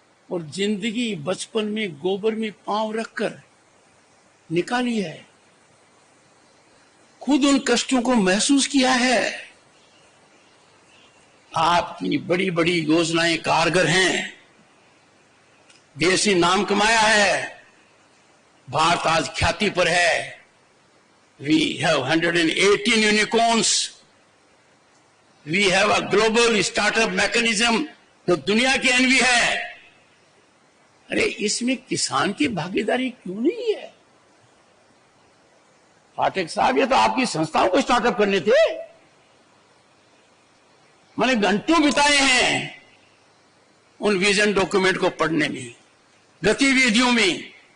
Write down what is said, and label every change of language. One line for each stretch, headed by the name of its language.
Hindi: और जिंदगी बचपन में गोबर में पांव रखकर निकाली है, खुद उन कष्टों को महसूस किया है। आपकी बड़ी बड़ी योजनाएं कारगर हैं, देश ने नाम कमाया है, भारत आज ख्याति पर है।
English: We have 118 unicorns, we have a global startup mechanism,
Hindi: तो दुनिया की एनवी है। अरे इसमें किसान की भागीदारी क्यों नहीं है? पाठक साहब, ये तो आपकी संस्थाओं को स्टार्टअप करने थे। मैंने घंटों बिताए हैं उन विजन डॉक्यूमेंट को पढ़ने में, गतिविधियों में।